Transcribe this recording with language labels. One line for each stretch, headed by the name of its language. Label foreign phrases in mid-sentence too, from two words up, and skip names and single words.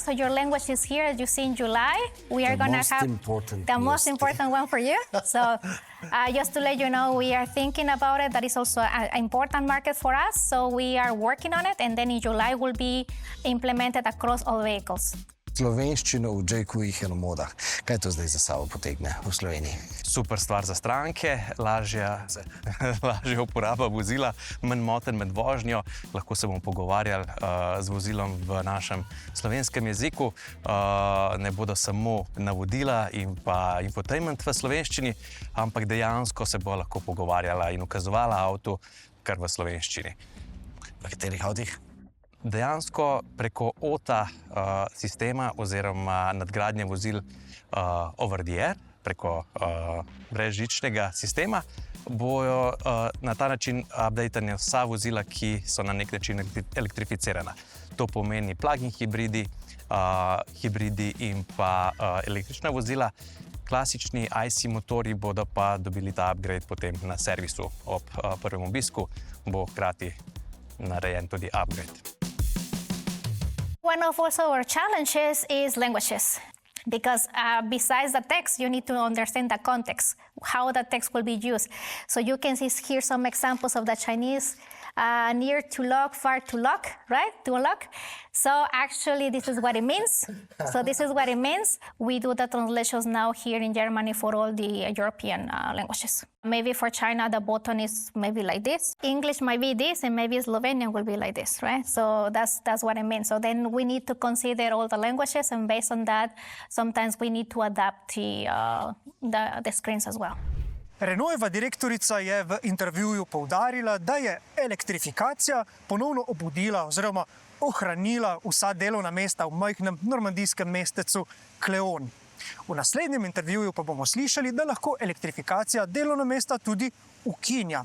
English: So your language is here, as you see in July. We are going to have the most important one for you. So just to let you know, we are thinking about it. That is also an important market for us. So we are working on it, and then in July will be implemented across all vehicles.
Slovenian: Slovenščino v J-kujih in modah. Kaj to zdaj za sabo potegne v Sloveniji? Super stvar za stranke, lažja uporaba vozila, manj motenj med vožnjo, lahko se bomo pogovarjali z vozilom v našem slovenskem jeziku, ne bodo samo navodila in pa infotainment v slovenščini, ampak dejansko se bo lahko pogovarjala in ukazovala avtu kar v slovenščini. V katerih avtih? Dejansko preko OTA sistema oziroma nadgradnje vozil
English: over the air,
Slovenian: preko brezžičnega sistema, bojo na ta način updatane vsa vozila, ki so na nek način elektrificirana. To pomeni plug-in hibridi in pa električna vozila. Klasični IC motorji bodo pa dobili ta upgrade potem na servisu. Ob prvem obisku bo hkrati narejen tudi upgrade.
English: One of also our challenges is languages, because besides the text, you need to understand the context, how the text will be used. So you can see here some examples of the Chinese near to lock, far to lock, right? To unlock. So actually, this is what it means. So this is what it means. We do the translations now here in Germany for all the European languages. Maybe for China, the button is maybe like this. English might be this, and maybe Slovenian will be like this, right? So that's what it means. So then we need to consider all the languages, and based on that, sometimes we need to adapt the screens as well.
Slovenian: Renaultova direktorica je v intervjuju poudarila, da je elektrifikacija ponovno obudila oziroma ohranila vsa delovna mesta v majhnem normandijskem mestecu Kleon. V naslednjem intervjuju pa bomo slišali, da lahko elektrifikacija delovna mesta tudi ukinja.